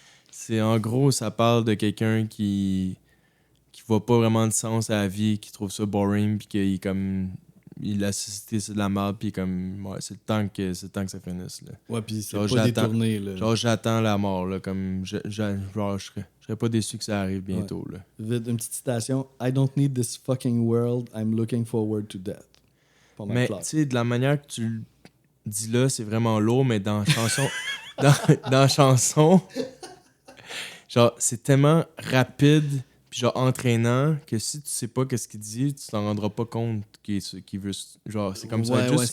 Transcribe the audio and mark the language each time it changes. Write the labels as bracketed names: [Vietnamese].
[French] C'est en gros, ça parle de quelqu'un qui voit pas vraiment de sens à la vie, qui trouve ça boring, puis qu'il est comme. La société, c'est de la merde, puis comme. Ouais, c'est le temps que ça finisse, là. Ouais, puis c'est Genre, pas détourné, là. Genre, j'attends la mort, là, comme. Genre, je serais pas déçu que ça arrive bientôt, là. Vite, une petite citation. [English] I don't need this fucking world, I'm looking forward to death. [French] Pas mal Mais, clair. tu sais, de la manière que tu le dis là, c'est vraiment lourd, mais dans la chanson. dans la chanson. Genre, c'est tellement rapide, puis genre entraînant, que si tu sais pas qu'est-ce qu'il dit, tu t'en rendras pas compte qu'il veut. Genre, c'est comme ça va être juste